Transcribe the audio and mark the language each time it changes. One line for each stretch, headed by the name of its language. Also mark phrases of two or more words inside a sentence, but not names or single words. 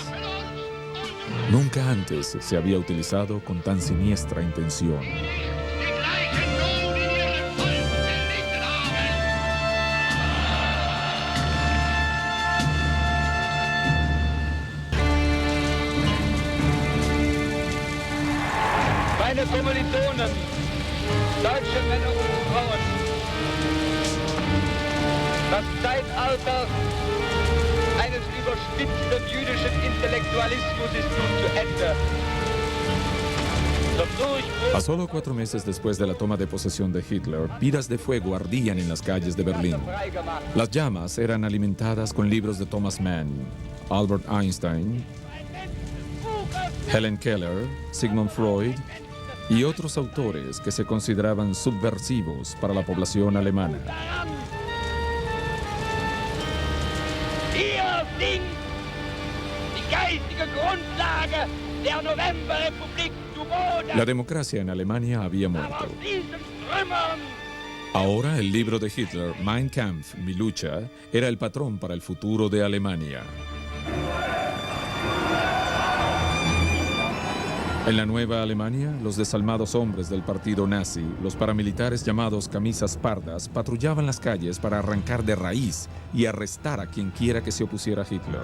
Spanish: Nunca antes se había utilizado con tan siniestra intención.
German: Die gleichen Not in ihrem Volk erlitten haben. Meine Kommilitonen, deutsche Männer und Frauen, das Zeitalter eines überspitzten jüdischen Intellektualismus ist nun zu Ende. Zum Durchbruch
Spanish: A solo 4 meses después de la toma de posesión de Hitler, piras de fuego ardían en las calles de Berlín.
German: freigemacht.
Spanish: Las llamas eran alimentadas con libros de Thomas Mann, Albert Einstein, Helen Keller, Sigmund Freud y otros autores que se consideraban subversivos para la población alemana.
German: Hier sinkt die geistige Grundlage der Novemberrepublik zu Boden.
Spanish: La democracia en Alemania había muerto.
German: Aus diesen Trümmern
Spanish: Ahora el libro de Hitler, Mein Kampf, mi lucha, era el patrón para el futuro de Alemania. En la nueva Alemania, los desalmados hombres del partido nazi, los paramilitares llamados camisas pardas, patrullaban las calles para arrancar de raíz y arrestar a quien quiera que se opusiera a Hitler.